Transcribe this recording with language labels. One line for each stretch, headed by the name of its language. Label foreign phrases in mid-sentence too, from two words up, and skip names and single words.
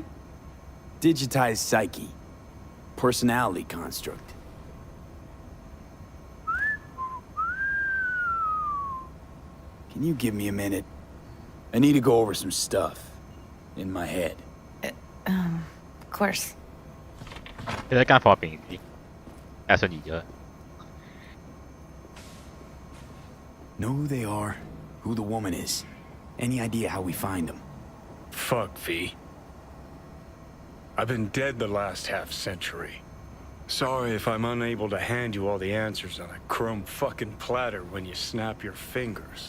English: Digitized psyche. Personality construct. Can you give me a minute? I need to go over some stuff. In my head. Of course.
Cantonese: 你喺間房入邊啲阿信移咗。
English: Know who they are, who the woman is. Any idea how we find them? Fuck, V. I've been dead the last half-century. Sorry if I'm unable to hand you all the answers on a chrome fucking platter when you snap your fingers.